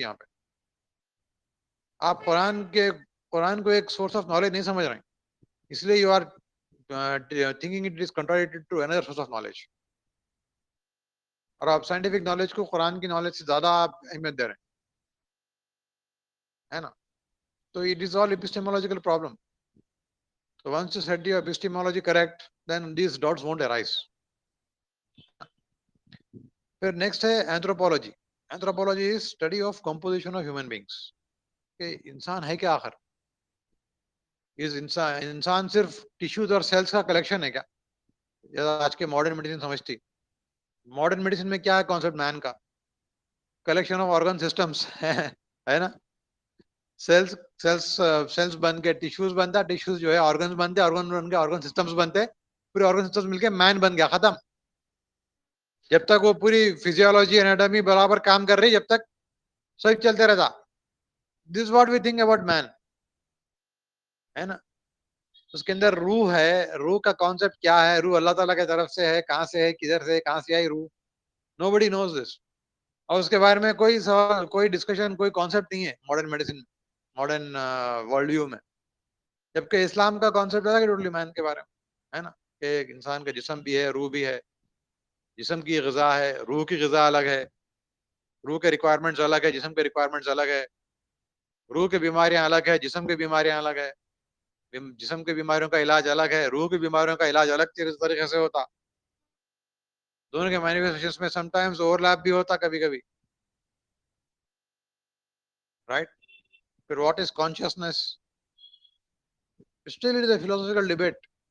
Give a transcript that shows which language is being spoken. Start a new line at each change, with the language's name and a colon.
Urdu: یہاں پہ آپ قرآن کو ایک سورس آف نالج نہیں سمجھ رہے ہیں، اس لیے
English: You are thinking it is contradicted to another source of knowledge.
Urdu: اور آپ سائنٹیفک نالج کو قرآن کی نالج سے زیادہ آپ اہمیت دے رہے ہیں، ہے نا. تو
English: It is all epistemological problem. So once you set your epistemology correct, then these doubts won't arise.
Urdu: پھر نیکسٹ ہے anthropology.
English: Anthropology is study of composition of human beings.
Urdu: کہ انسان ہے کیا آخر؟ انسان صرف ٹیشوز اور سیلس کا کلیکشن ہے کیا؟ جیسا آج کے ماڈرن میڈیسن سمجھتی. ماڈرن میڈیسن میں کیا ہے کانسیپٹ مین کا؟
English: collection of organ systems
Urdu: ہے نا. سیلس سیلس سیلس بن کے ٹیشوز بنتا، ٹیشوز جو ہے آرگنز بنتے، آرگن بن کے آرگن سسٹمس بنتے، پورے آرگن سسٹمس مل کے مین بن گیا، ختم. جب تک وہ پوری فزیولوجی انیٹمی برابر کام کر رہی، جب تک سب چلتے رہتا.
English: this what we think about man,
Urdu: ہے نا. اس کے اندر روح ہے. روح کا کانسیپٹ کیا ہے؟ روح اللہ تعالیٰ کی طرف سے ہے، کہاں سے ہے، کدھر سے، کہاں سے آئی روح؟
English: Nobody knows this.
Urdu: اور اس کے بارے میں کوئی سوال، کوئی ڈسکشن، کوئی کانسیپٹ نہیں ہے modern medicine, modern world view میں. جبکہ اسلام کا کانسیپٹ ہے کہ ٹوٹلی مین کے بارے میں، ہے نا. کہ ایک انسان کا جسم بھی ہے، روح بھی ہے. جسم کی غذا ہے، روح کی غذا الگ ہے. روح کے ریکوائرمنٹس الگ ہے، جسم کے ریکوائرمنٹس الگ ہے. روح کی بیماریاں الگ ہے، جسم کی بیماریاں الگ ہے. جسم کی بیماریوں کا علاج الگ ہے، روح کی بیماریوں کا علاج الگ طریقے سے ہوتا. دونوں کے مینیفیسٹیشن میں سم ٹائمز اوور لیپ بھی ہوتا کبھی کبھی، رائٹ.
English: پھر what is consciousness? Still it is a philosophical debate.